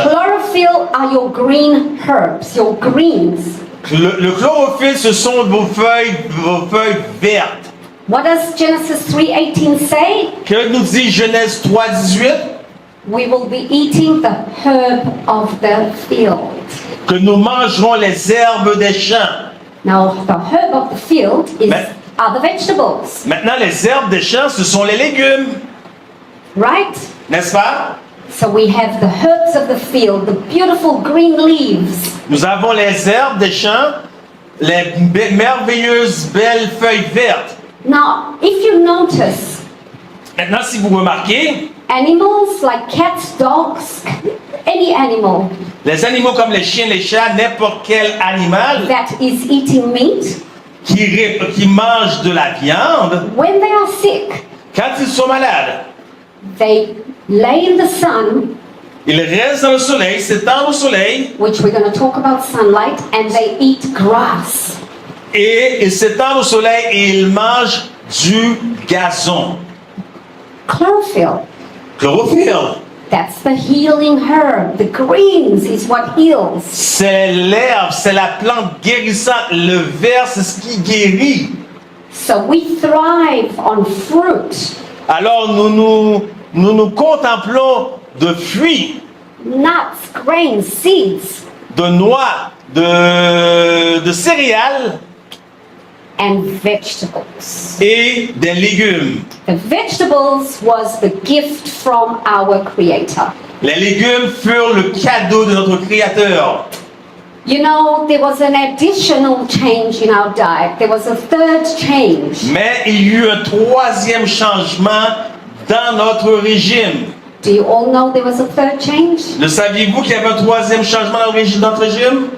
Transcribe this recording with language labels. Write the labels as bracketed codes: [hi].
[en] Chlorophyll are your green herbs, your greens. [fr] Le chlorophylle, ce sont vos feuilles vertes. [en] What does Genesis 3:18 say? [fr] Que nous dit Genèse 3:18? [en] We will be eating the herb of the field. [fr] Que nous mangerons les herbes des champs. [en] Now, the herb of the field [fr] Mais- [en] are the vegetables, [fr] Maintenant, les herbes des champs, ce sont les légumes, [en] right? [fr] n'est-ce pas? [en] So we have the herbs of the field, the beautiful green leaves. [fr] Nous avons les herbes des champs, les merveilleuses belles feuilles vertes. [en] Now, if you notice, [fr] Maintenant, si vous remarquez, [en] animals like cats, dogs, any animal [fr] les animaux comme les chiens, les chats, n'importe quel animal [en] that is eating meat, [fr] qui mange de la viande, [en] when they are sick, [fr] quand ils sont malades, [en] they lay in the sun, [fr] ils restent dans le soleil, s'étendent au soleil, [en] which we're going to talk about sunlight, and they eat grass. [fr] et ils s'étendent au soleil et ils mangent du gazon. [en] Chlorophyll, [fr] Chlorophylle, [en] that's the healing herb. The greens is what heals. [fr] c'est l'herbe, c'est la plante guérissante. Le vert, c'est ce qui guérit. [en] So we thrive on fruit, [fr] Alors nous contemplons de fruits, [en] nuts, grains, seeds, [fr] de noix, de céréales [en] and vegetables. [fr] et des légumes. [en] The vegetables was the gift from our Creator. [fr] Les légumes furent le cadeau de notre Créateur. [en] You know, there was an additional change in our diet. There was a third change. [fr] Mais il y eut un troisième changement dans notre régime. [en] Do you all know there was a third change? [fr] Le saviez-vous qu'il y avait un troisième changement dans notre régime?